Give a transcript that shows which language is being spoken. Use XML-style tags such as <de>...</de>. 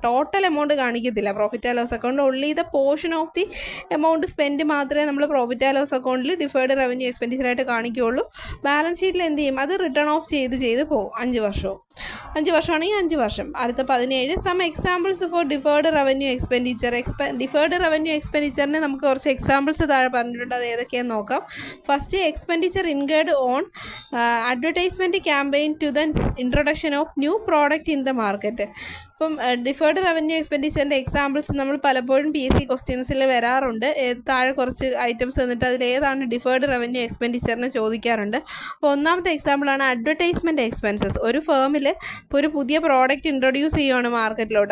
<ml>Total amount കാണിക്കത്തില്ല profit and loss account.</ml> <en>only the portion of the amount spend</en> <ml>മാത്രമേ നമ്മൾ profit and loss അക്കൗണ്ടിൽ deferred revenue എക്സ്പെൻഡിച്ചറായിട്ട് കാണിക്കുകയുള്ളൂ. Balance ഷീറ്റിൽ എന്ത് ചെയ്യും? അത് റിട്ടേൺ ഓഫ് ചെയ്ത് പോകും. 5 വർഷമാണെങ്കിൽ 5 വർഷം. അടുത്ത 17.</ml> <en>Some examples for deferred revenue expenditure.</en> <ml>Deferred revenue എക്സ്പെൻഡിച്ചറിന് നമുക്ക് കുറച്ച് എക്സാമ്പിൾസ് താഴെ പറഞ്ഞിട്ടുണ്ട്. അത് ഏതൊക്കെയാണെന്ന് നോക്കാം.</ml> <en>First, expenditure incurred on advertisement campaign to the introduction of new product in the market.</en> <ml>അപ്പം ഡിഫേർഡ് റവന്യൂ എക്സ്പെൻഡിച്ചറിൻ്റെ എക്സാമ്പിൾസ് നമ്മൾ പലപ്പോഴും PSC ക്വസ്റ്റ്യൻസിൽ വരാറുണ്ട്. താഴെ കുറച്ച് ഐറ്റംസ് തന്നിട്ട് അതിലേതാണ് ഡിഫേർഡ് റവന്യൂ എക്സ്പെൻഡിച്ചറിന് ചോദിക്കാറുണ്ട്. അപ്പോൾ ഒന്നാമത്തെ എക്സാമ്പിളാണ് അഡ്വർടൈസ്മെൻറ്റ് എക്സ്പെൻസസ്. ഒരു ഫേമിൽ ഇപ്പോൾ ഒരു പുതിയ പ്രോഡക്റ്റ് ഇൻട്രൊഡ്യൂസ് ചെയ്യുകയാണ് മാർക്കറ്റിലോട്ട്.</ml>